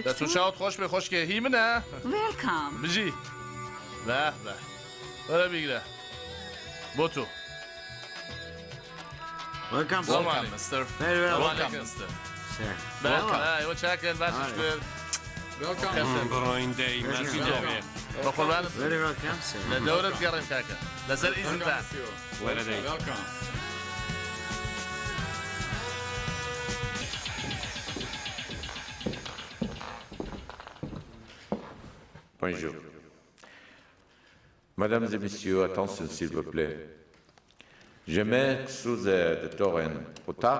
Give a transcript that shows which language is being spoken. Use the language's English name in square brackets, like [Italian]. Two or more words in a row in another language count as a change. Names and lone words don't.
[Central Kurdish] دەتون چاوت خۆش بێ خۆشکێ هی منە [English] Welcome. [Central Kurdish] بژی بە وەرە بیگرە بۆ تو [English] Welcome, Welcome, mister. Very well, Welcome, welcome. mister. Sir. [Central Kurdish] ئێوە چاکن باشش کرد بڕۆین دەی مەرسی دەبێ بە قوربانت [English] Very welcome, sir. [Central Kurdish] لە دەورت گەڕێن کاکە لەسەر ئیزندا وەرە دەی [French] Bonjour. Mesdames et messieurs, attention s'il vous plaît. Je m'excuse de Torren retard.